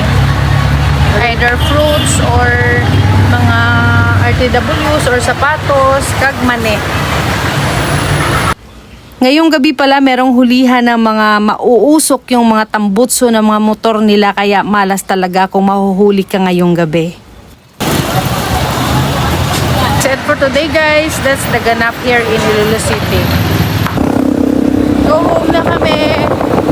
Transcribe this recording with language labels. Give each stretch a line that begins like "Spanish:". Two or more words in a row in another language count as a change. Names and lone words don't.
English: Either fruits or mga RTWs or sapatos, kag mani.
Filipino: Ngayong gabi pala merong hulihan ng mga mauusok yung mga tambutso ng mga motor nila kaya malas talaga kung mahuhuli ka ngayong gabi.
English: That's it for today guys. That's the ganap here in Iloilo City. Go home
Filipino: na kami.